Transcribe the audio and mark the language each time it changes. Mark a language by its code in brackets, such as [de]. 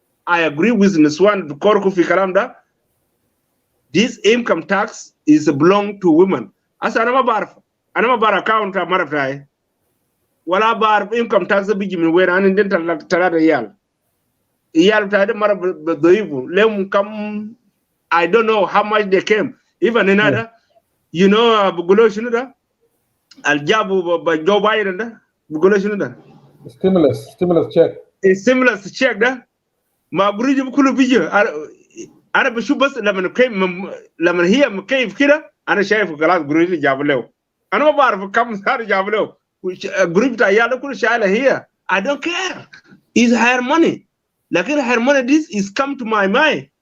[en] I agree with [ar] نسوان بكوركو في كلام ده. [en] This income tax is belong to women. [ar] أصلا أنا ما بعرف account مرة بتاعي ولا بعرف income tax بيجي من وين. أنا عندي 3 عيال بتاعي ده مرة بضيفوا لهم كم. [en] I don't know how much they came. Even in other, you know, [ar] بقولوا شنو ده؟ الجابوا بجو بايدن ده بقولوا شنو ده؟ [en] stimulus check. [ar] stimulus check ده ما بريجي بكله بيجي. انا بشوف بس لما هي مكيف كده انا شايف خلاص بريجي جاب له. انا ما بعرف كم صار جاب له. الجروب بتاع عياله كله شايله هي. [en] I don't care. It's her money. لكن her money this is come to my mind.